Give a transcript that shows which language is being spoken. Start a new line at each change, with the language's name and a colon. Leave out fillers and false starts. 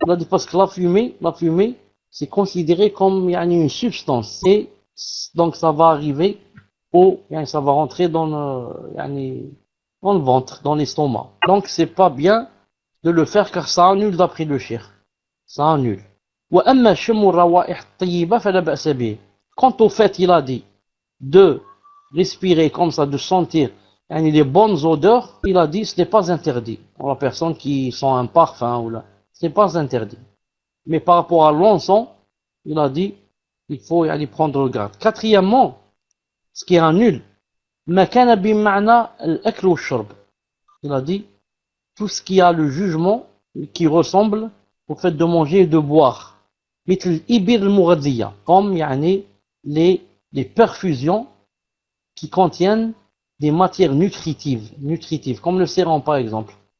French: Il a dit parce que la fumée c'est considéré comme une substance et donc ça va arriver ça va rentrer dans le ventre, dans l'estomac. Donc c'est pas bien de le faire car ça annule d'après le cheikh. Ça annule.
Arabic: وأما شم الروائح الطيبة فلا بأس به.
French: Quant au fait, il a dit de respirer comme ça, de sentir les bonnes odeurs, il a dit ce n'est pas interdit. Pour la personne qui sent un parfum, ce n'est pas interdit. Mais par rapport à l'encens, il a dit il faut aller prendre le garde. 4e, ce qui annule,
Arabic: ما كان بمعنى الأكل والشرب.
French: Il a dit tout ce qui a le jugement qui ressemble au fait de manger et de boire.
Arabic: مثل الإبر المغذية,
French: comme les perfusions qui contiennent des matières nutritives, comme le sérum par exemple.